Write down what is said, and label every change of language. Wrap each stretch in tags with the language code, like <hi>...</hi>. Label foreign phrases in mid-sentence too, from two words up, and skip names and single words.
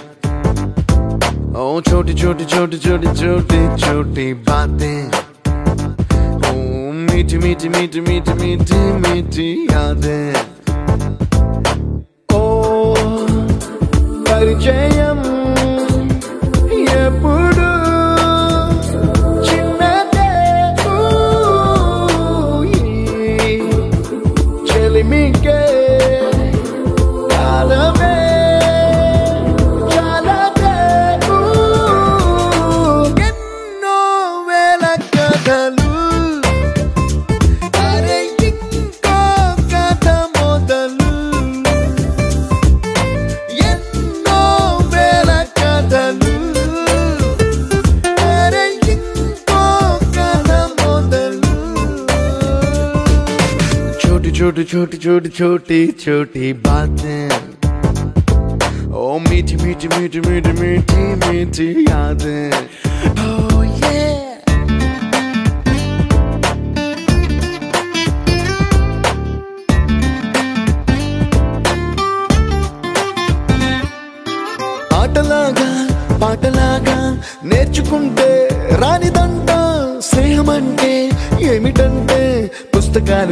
<hi>ओ छोटी छोटी छोटी छोटी छोटी छोटी बातें ओ मीठी मीठी मीठी मीठी मीठी मीठी यादें</hi> <te>ओ परिचयम ఎప్పుడు చిన్నదే చెలిమికే కాలమే చాలదే ఎన్నో వేల కథలు అరే ఇంకో కథ మొదలు ఎన్నో వేల కథలు అరే ఇంకో కథ మొదలు</te> <hi>छोटी छोटी छोटी छोटी छोटी छोटी बातें ओ मीठी मीठी मीठी मीठी मीठी मीठी यादें</hi> <en>oh yeah</en> <te>ఆటలాగా పాటలాగా నేర్చుకుంటే రానిదంట స్నేహమంటే ఏమిటంటే పుస్తకాలు</te>